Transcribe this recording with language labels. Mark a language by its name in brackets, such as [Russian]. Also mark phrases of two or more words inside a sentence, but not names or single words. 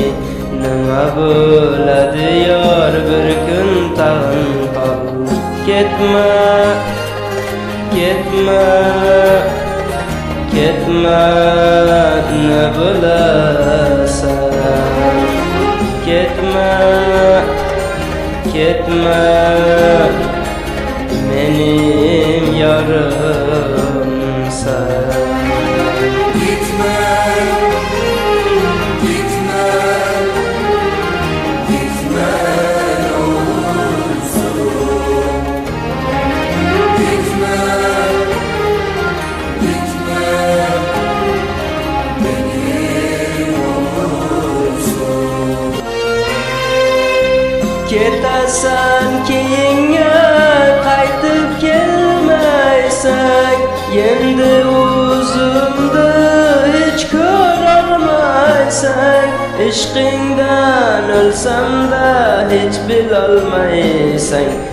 [Uzbek] Nima bo'ladi yor, bir kun tag'in qol. Ketma, ketma, ketma, ne bo'lasan. Ketma, ketma, [Turkish] benim yorimsan. Gitme, gitme, gitme ne olursun. Gitme, gitme, benim olursun. [Uzbek] Ketasan keyinga qaytib kelmaysan. Endi o'zimni hech ko'rolmaysan. Ishqingdan o'lsam-da hech bilolmaysan.